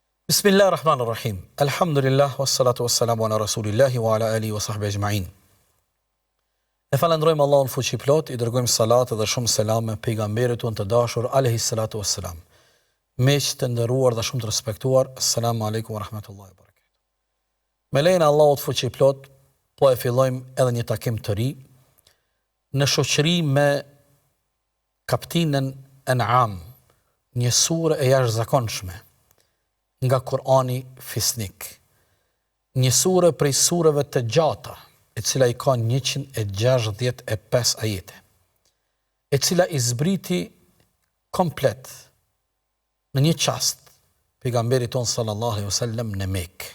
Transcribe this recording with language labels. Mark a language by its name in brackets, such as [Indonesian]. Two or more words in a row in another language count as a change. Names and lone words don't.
[Arabic] بسم الله الرحمن الرحيم. الحمد لله، والصلاة والسلام على رسول الله وعلى آله وصحبه أجمعين. [Albanian] E falendrojmë Allahun fuqiplot, i dërgojmë salat dhe shumë selam me pejgamberit tonë të dashur [Arabic] عليه الصلاة والسلام. [Albanian] Miq të nderuar dhe shumë të respektuar, [Arabic] السلام عليكم ورحمة الله وبركاته. [Albanian] Me lejen e Allahut fuqiplot, po e fillojmë edhe një takim të ri në shoqëri me kapitullin An'am, një sure e jashtëzakonshme nga Kurani fisnik. Një sure prej sureve të gjata, e cila i ka 165 ajete, e cila i zbriti komplet në një çast pejgamberit ton [Arabic] صلى الله عليه وسلم [Albanian] në Mekë.